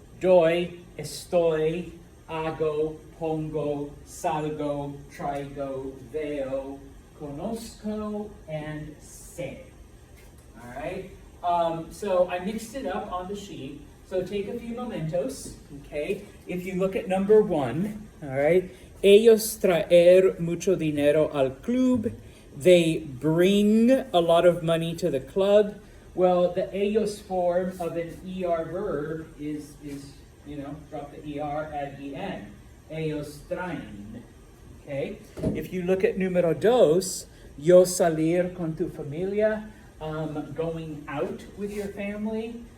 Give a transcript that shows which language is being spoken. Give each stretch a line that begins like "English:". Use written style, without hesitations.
Spanish: Doy, estoy, hago, pongo, salgo, traigo, veo, conozco, and sé. All right?
English: So I mixed it up on the sheet. So take a few momentos, okay? If you look at number 1, all right?
Spanish: Ellos traer mucho dinero al club.
English: They bring a lot of money to the club. Well, the ellos form of an ER verb is you know, drop the ER, add EN.
Spanish: Ellos traen,
English: okay? If you look at numero 2,
Spanish: yo salir con tu familia,
English: going out with your family.